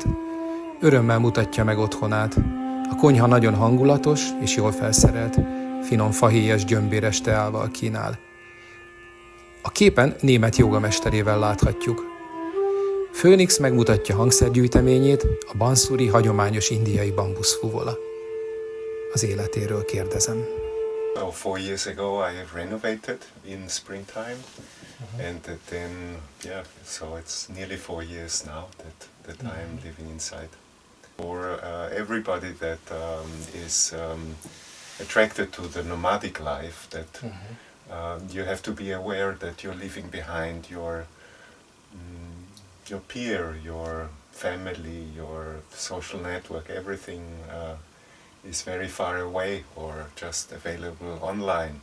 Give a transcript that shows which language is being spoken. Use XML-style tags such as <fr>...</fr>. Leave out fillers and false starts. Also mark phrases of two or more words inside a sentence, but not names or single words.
<hu>Örömmel mutatja meg otthonát. A konyha nagyon hangulatos és jól felszerelt, finom fahéjas gyömbéres teával kínál. A képen német jógamesterével láthatjuk. Főnix megmutatja hangszergyűjteményét, a banszuri hagyományos indiai bambuszfuvola. Az életéről kérdezem.</hu> <en>4 years ago I have renovated in springtime, and then so it's nearly 4 years now that I am living inside. For everybody that is attracted to the nomadic life, that you have to be aware that you're leaving behind your peer, your family, your social network, everything is very far away or just available online.</en>